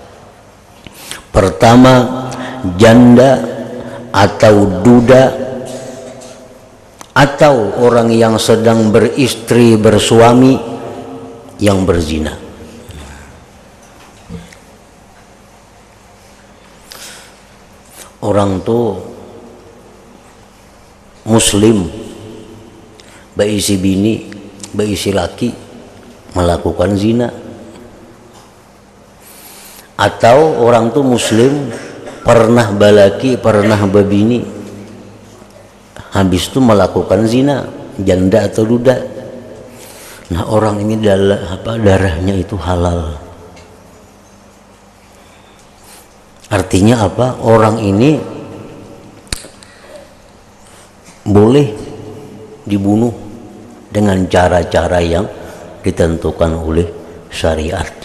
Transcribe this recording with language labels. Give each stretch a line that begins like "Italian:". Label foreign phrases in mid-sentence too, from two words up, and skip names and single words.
Indonesian: Pertama, janda atau duda atau orang yang sedang beristri bersuami yang berzina. Orang tuh muslim
Banjar: beisi bini, beisi laki
Indonesian: melakukan zina, atau orang tuh muslim
Banjar: pernah balaki, pernah babini,
Indonesian: habis itu melakukan zina, janda atau duda. Nah orang ini darahnya itu halal. Artinya apa? Orang ini boleh dibunuh dengan cara-cara yang ditentukan oleh syariat.